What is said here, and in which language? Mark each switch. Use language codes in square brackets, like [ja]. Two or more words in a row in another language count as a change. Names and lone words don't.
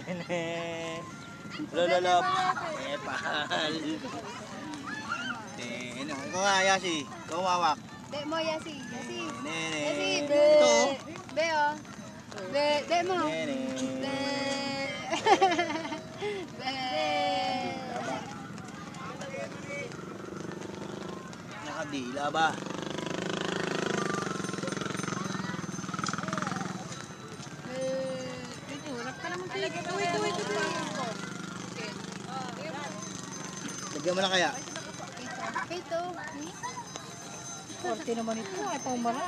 [tl] Lololop. Epal. Ano? Ikaw nga, Yasi. Ikaw mawak. Be mo, Yasi. Yasi. Nene. Yasi, be. Ito. Be, oh. Be mo. Nene. Be. Be. Nakadila ba? Lagyan mo na kaya? Ito. Korte naman ito. Ay, pangmalat.